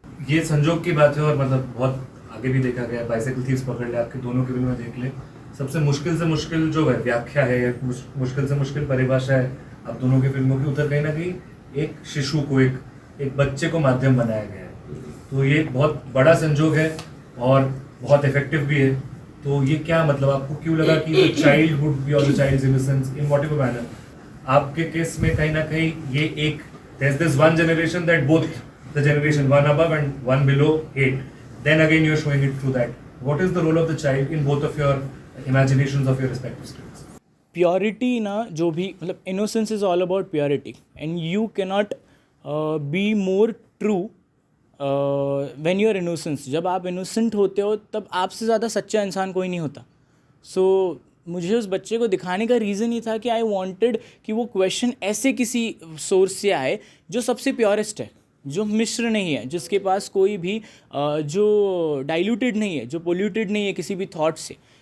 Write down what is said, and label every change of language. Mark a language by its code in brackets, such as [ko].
[hi] ये संजोग की बात है और मतलब बहुत आगे भी देखा गया। बाइसाइकिल थीव्स पकड़ ले, आपकी दोनों की फिल्में देख ले, सबसे मुश्किल से मुश्किल जो है व्याख्या है या मुश्किल से मुश्किल परिभाषा है आप दोनों की फिल्मों की, उधर कहीं ना कहीं एक शिशु को, एक बच्चे को माध्यम बनाया गया है। तो ये बहुत बड़ा संजोग है और बहुत इफेक्टिव भी है। तो ये क्या मतलब आपको क्यों लगा कि [en] the child would be [hi] और [en] the child's innocence in whatever manner, [hi] आपके केस में कहीं ना कहीं ये एक [en] there's this one generation that both the generation one above and one below hate, then again you're showing it through that. What is the role of the child in both of your imaginations of your respective states? Purity [hi] ना, जो भी मतलब [en] Innocence is all about purity and you cannot be more true when you are innocence. [hi] जब आप innocent होते हो तब आपसे ज़्यादा सच्चा इंसान कोई नहीं होता. सो मुझे उस बच्चे को दिखाने का रीज़न ही था कि [en] I wanted [hi] कि वो क्वेश्चन ऐसे किसी सोर्स से आए जो सबसे प्योरेस्ट है, जो मिश्र नहीं है, जिसके पास कोई भी जो डाइल्यूटेड नहीं है, जो पोल्यूटेड नहीं है किसी भी थॉट से.